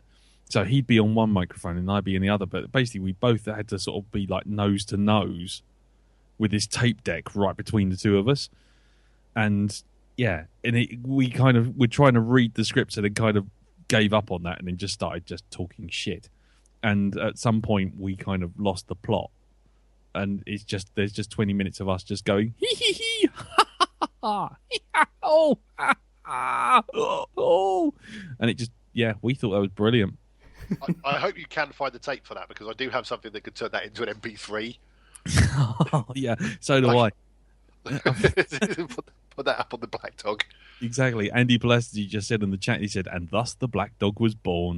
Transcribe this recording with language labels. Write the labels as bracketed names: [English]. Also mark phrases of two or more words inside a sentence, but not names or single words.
[English] So he'd be on one microphone and I'd be in the other. But basically, we both had to sort of be like nose to nose with this tape deck right between the two of us. And yeah, and we're trying to read the scripts and then kind of gave up on that and then just started just talking shit. And at some point, we kind of lost the plot. And there's just 20 minutes of us just going, hee hee hee, ha ha ha, oh, ha ha, oh. And it just, yeah, we thought that was brilliant. I hope you can find the tape for that, because I do have something that could turn that into an MP3. Oh, yeah, so do I. Put that up on the Black Dog. Exactly. Andy Pulaski just said in the chat, he said, and thus the Black Dog was born.